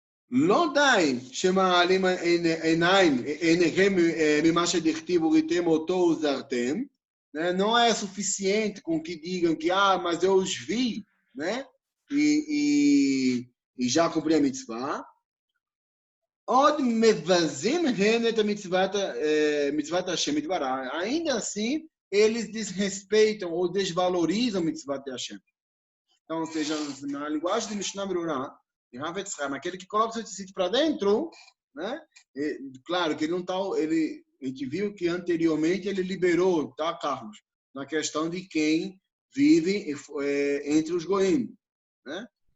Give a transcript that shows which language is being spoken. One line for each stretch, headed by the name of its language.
Hebrew: לא די שמעלים עיניהם ממה שדכתיב וראיתם אותו וזרתם, né?
Portuguese: Não é suficiente com que digam que, mas eu os vi, né? E já cumpri a mitzvah.
Hebrew: עוד מבזים הם את מצוות השם יתברך.
Portuguese: Ainda assim, eles desrespeitam ou desvalorizam a mitzvah de Hashem. Então, ou seja, na linguagem de Mishnah Berurah, de Rav Yitzchak, aquele que coloca o seu tecido para dentro, né? Claro que ele não está... A gente viu que anteriormente ele liberou, tá, Carlos? Na questão de quem vive entre os goim, né?